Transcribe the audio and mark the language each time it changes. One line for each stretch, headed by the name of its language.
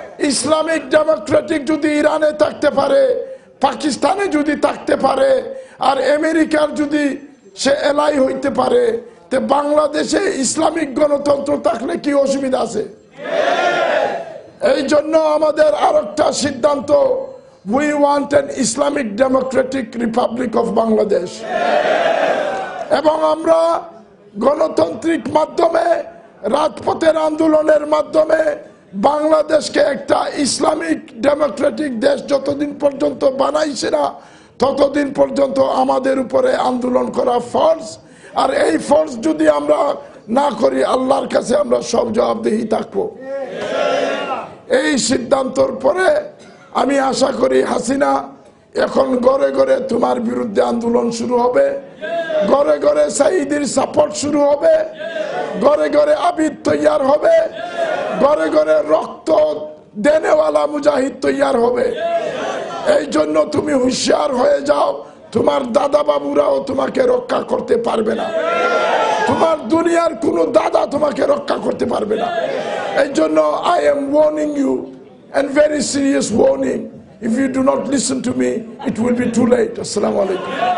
Bangla: Islamic Democratic যদি ইরানে থাকতে পারে, পাকিস্তানে যদি থাকতে পারে, আর আমেরিকার যদি সে এলাই হইতে পারে, তে বাংলাদেশে ইসলামিক গণতন্ত্র থাকলে কি অসুবিধা আছে? এই জন্য আমাদের আরেকটা সিদ্ধান্ত,
English: we want an Islamic Democratic Republic of Bangladesh।
Bangla: এবং আমরা গণতান্ত্রিক মাধ্যমে, রাজপথের আন্দোলনের মাধ্যমে বাংলাদেশকে একটা ইসলামিক ডেমোক্রেটিক দেশ যতদিন পর্যন্ত বানাইছে না, ততদিন পর্যন্ত আমাদের উপরে আন্দোলন করা ফরজ। আর এই ফরজ যদি আমরা না করি, আল্লাহর কাছে আমরা সব জবাবদিহি থাকবো। এই সিদ্ধান্তর পরে আমি আশা করি হাসিনা, এখন ঘরে ঘরে তোমার বিরুদ্ধে আন্দোলন শুরু হবে, ঘরে ঘরে সাইদির সাপোর্ট শুরু হবে, ঘরে ঘরে আবিদ তৈয়ার হবে, ঘরে ঘরে রক্ত দেনেওয়ালা মুজাহিদ তৈয়ার হবে। এই জন্য তুমি হুঁশিয়ার হয়ে যাও, তোমার দাদা বাবুরাও তোমাকে রক্ষা করতে পারবে না, তোমার দুনিয়ার কোনো দাদা তোমাকে রক্ষা করতে পারবে না। এই জন্য
English: I am warning you, and very serious warning, if you do not listen to me, it will be too late. Assalamu alaikum.